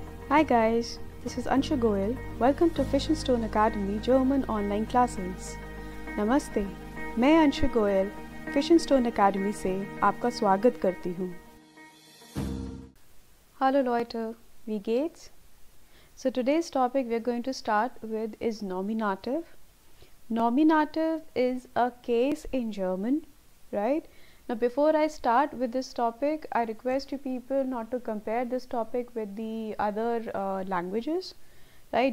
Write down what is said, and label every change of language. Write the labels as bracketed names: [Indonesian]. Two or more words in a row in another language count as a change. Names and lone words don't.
[English] Hi guys, this is Anshu Goyal. Welcome to Fish and Stone Academy German online classes. [Hindi] नमस्ते, मैं अंशु गोयल फिश एंड स्टोन अकेडमी से आपका स्वागत करती हूँ. [German] Hallo Leute, wie geht's? [English] So today's topic we're going to start with is nominative. Nominative is a case in German, right? Now before I start with this topic, I request you people not to compare this topic with the other languages, right?